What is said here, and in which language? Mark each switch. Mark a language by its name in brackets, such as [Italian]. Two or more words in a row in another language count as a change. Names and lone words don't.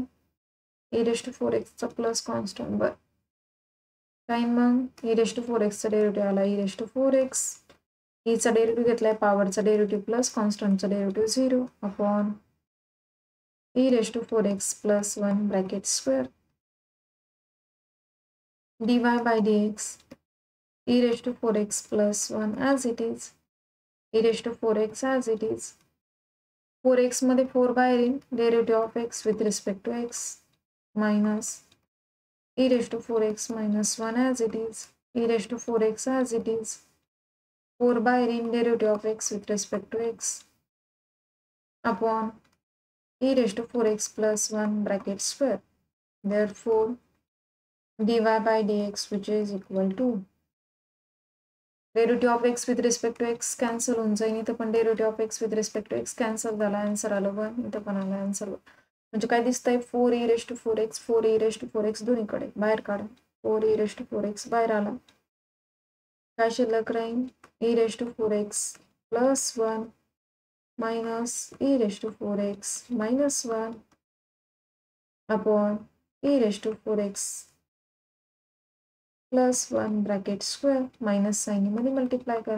[Marathi] e⁴x चा [English] plus constant. [Marathi] बरं काय मग e⁴x चा डेरिव्हेटिव्ह आला e⁴x. [English] चा डेरिव्हेटिव्ह घेतलाय पॉवरचा डेरिव्हेटिव्ह plus constant-cha derivative 0 upon e⁴x + 1 bracket square dy by dx e⁴x + 1 as it is e⁴x as it is 4x [Marathi] मध्ये 4 बाहेर येईल [English] derivative of x with respect to x minus e⁴x - 1 as it is e⁴x as it is 4 [Marathi] बाहेर येईल [English] derivative of x with respect to x upon e⁴x + 1 bracket square therefore dy by dx which is equal to derivative of x with respect to x कॅन्सल [Marathi] होऊन जाईल. इथं पण [English] derivative of x with respect to x [Marathi] कॅन्सल झाला. आन्सर आलं 1. इथं पण आलं आन्सर 1. म्हणजे काय दिसतंय 4e⁴x 4e⁴x दोन्हीकडे बाहेर काढा. 4e⁴x बाहेर आला. काय शिल्लक राहील e⁴x + 1 [English] minus e⁴x - 1 upon e⁴x + 1 bracket square minus sign [Marathi] मध्ये मल्टिप्लाय करा.